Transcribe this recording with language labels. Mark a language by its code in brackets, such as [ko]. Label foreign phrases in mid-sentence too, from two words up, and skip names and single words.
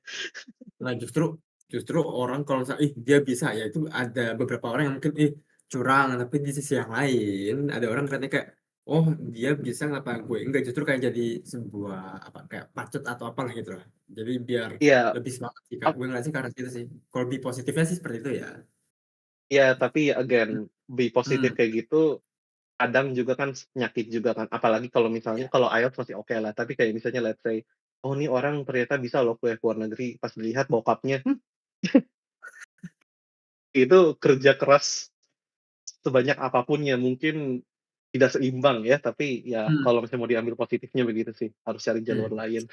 [id] Nah justru orang kalau misalnya, "Ih dia bisa," ya itu ada beberapa orang yang mungkin, "Ih curang," tapi di sisi yang lain ada orang ngeliatnya kayak, "Oh dia bisa ngapa gue enggak," justru kayak jadi sebuah apa, kayak patut atau apalah gitu lah. Jadi biar Iya, lebih semangat sih Kak, ap gue ngeliatnya ke arah situ sih. Kalau lebih positifnya sih seperti itu ya. iya, tapi again, [en] be positif [id] Mhm. kayak gitu, kadang juga kan nyakit juga kan, apalagi kalau misalnya Iya. kalau IELTS masih oke lah, tapi kayak misalnya [en] let's say, [id] "Oh nih orang ternyata bisa loh kuliah ke luar negeri," pas dilihat bokapnya, itu kerja keras sebanyak apapun ya mungkin tidak seimbang ya, tapi ya Mhm. kalau misalnya mau diambil positifnya begitu sih, harus cari jalur Mhm. lain.